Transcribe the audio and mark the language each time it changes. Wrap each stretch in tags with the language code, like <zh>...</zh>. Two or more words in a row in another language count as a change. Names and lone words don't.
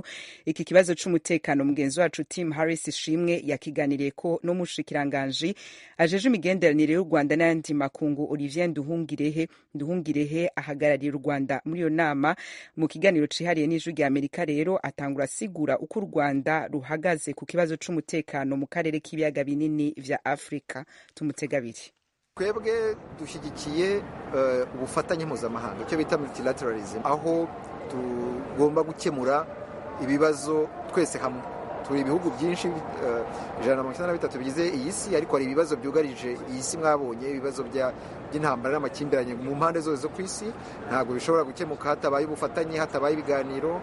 <rn>Iki kibazo c'umutekano mugenzi wacu Tim Harris Ishimwe yakiganira ko n'umushikiranganji ajeje imigenderanire y'u Rwanda n'ayandi makungu Olivier Nduhungirehe ahagarariye u Rwanda muri iyo nama. Mu kiganiro cihariye n'ijwi rya Amerika rero atangura asigura uko u Rwanda ruhagaze ku kibazo c'umutekano mu karere k'ibiyaga binini vya Afrika. Tumutega abiri.</rn> <rw>Twebwe dushyigikiye ubufatanye mpuzamahanga icyo bita multilateralism, aho tugomba gukemura ibibazo twese hamwe. Turi ibihugu byinshi 193 bigize iyi si, ariko hari ibibazo byugarije iyi si mwabonye, ibibazo by'intambara n'amakimbirane mu mpande zose zo ku isi ntabwo bishobora gukemuka hatabaye ubufatanye, hatabaye ibiganiro.</rw>